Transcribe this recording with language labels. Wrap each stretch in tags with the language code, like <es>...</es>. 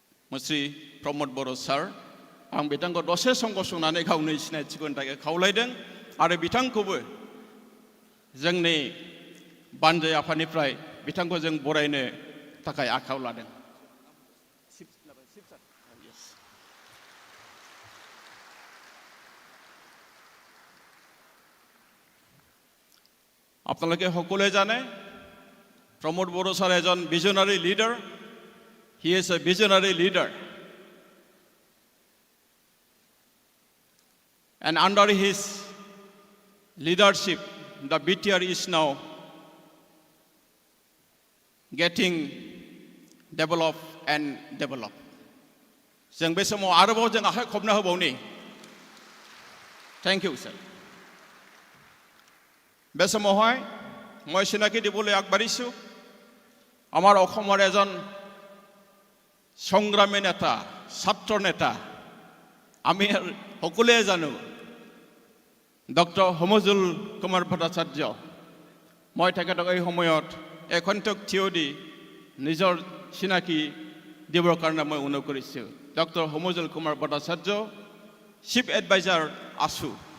<brx>मुस्रि प्रमद बर' सार आं बिथांखौ दसे सम गसंनानै गावनि सिनायथिखौ होनो थाखाय खावलायदों आरो बिथांखौबो जोंनि बानजाय आफादनिफ्राय बिथांखौ जों बरायनो थाखाय आखायाव लादों</brx> <as>আপোনালোকে সকলোৱে জানে</as> <brx>प्रमोद बर'</brx> <en>sir is a visionary leader. He is a visionary leader. And under his leadership, the BTR is now getting developed and developed.</en> <brx>जों बे समाव आरोबाव जों आखाइ खबना होबावनि</brx> <en>thank you sir</en> <brx>बे समावहाय</brx> <as>মই চিনাকি দিবলৈ আগবাঢ়িছোঁ আমাৰ অসমৰ এজন সংগ্ৰামী নেতা ছাত্ৰ নেতা আমি সকলোৱে জানো ডক্টৰ সমজুল কুমাৰ ভট্টাচাৰ্য মই তেখেতক এই সময়ত এখন্তেক থিয় দি নিজৰ চিনাকি দিবৰ কাৰণে মই অনুৰোধ কৰিছোঁ doctor সমজুল Kumar Bhattacharya chief adviser ASU</as>